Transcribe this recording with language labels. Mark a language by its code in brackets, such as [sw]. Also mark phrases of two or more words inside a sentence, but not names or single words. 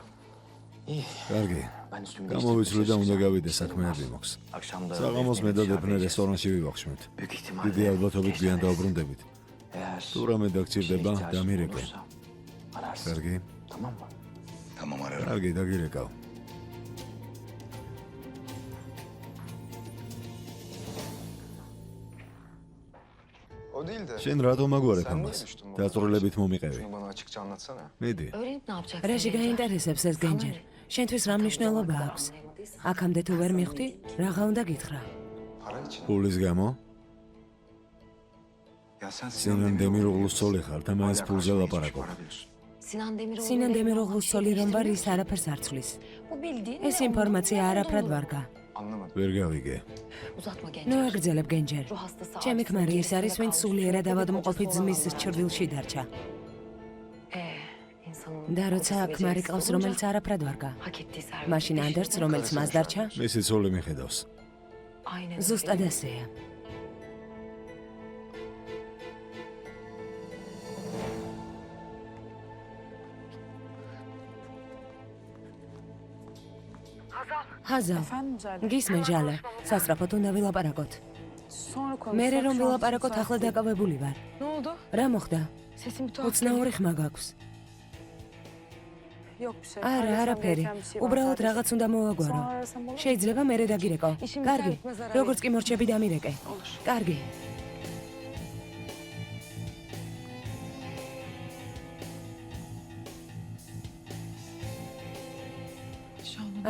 [ka] კარგი. გამოვიცვლი და უნდა გავიდე, საქმეები მოქვს. საღამოს მე და დეფნე რესტორანში ვივახშმით. დიდი ალბათობით გვიან დავბრუნდებით. თუ რამე დაგჭირდება, დამირეკე. კარგი. კარგი, დაგირეკავ. [tr] O değil de. [ka] შენ რატომ აგვარებ [tr] Sen niye [ka] ამას? [tr] düştün bu? [ka] დაწვრილებით მომიყევი. [tr] Şunu bana açıkça anlatsana. [ka] მიდი. [tr] Öğrenip ne yapacaksın? [ka] რაში გაინტერესებს ეს გენჯერ? შენთვის რა მნიშვნელობა აქვს? აქამდე თუ ვერ მიხვდი, რაღა უნდა გითხრა? [tr] Para için. [ka] პულის გამო? [tr] Ya sen [ka] სინან დემიროღლუს ცოლი ხარ და მაინც ფულზე ლაპარაკობ. Sinan Demiroğlu. სინან დემიროღლუს ცოლი რომ ვარ, ის არაფერს არ ცვლის. [tr] Bu bildiğin. [ka] ეს ინფორმაცია არაფრად ვარგა. [tr] Anlamadım. [ka] ვერ გავიგე. [tr] Uzatma genç. [ka] ნუ აგრძელებ გენჯერ. [tr] Ruh hastası. [ka] ჩემი ქმარი ის არის, ვინც სულიერად ავადმყოფი ძმის ჩრდილში დარჩა. [tr] İnsanın. [ka] და როცა ქმარი ყავს, რომელიც არაფრად ვარგა. [tr] Hak ettiği servet. [ka] მაშინ ანდერც, რომელიც მას დარჩა, მისი ცოლი მიხედავს. [tr] Aynen. [ka] ზუსტად ასეა. ჰაზალ, [tr] Efendim Zerda. [ka] გისმენ ჟალე, სასწრაფოდ უნდა ვილაპარაკოთ. [tr] Sonra konuşsak. [ka] მერე რომ [tr] şu an [ka] ვილაპარაკოთ, [tr] müsait [ka] ახლა [tr] değil. [ka] დაკავებული ვარ. [tr] Ne oldu? [ka] რა მოხდა? [tr] Sesim bir tuhaf. [ka] უცნაური ხმა გაქვს. [tr] Yok bir şey. [ka] არა, [tr] Paylaşmam [ka] არაფერი. [tr] gereken bir şey var [ka] უბრალოდ [tr] sadece. [ka] რაღაც უნდა მოვაგვარო. [tr] Sonra arasam olur mu? [ka] შეიძლება მერე დაგირეკო. ისინი კარგი. საერთოდ არ როგორც კი მორჩები დამირეკე. [tr] Olur. [ka] კარგი. [tr] Şu an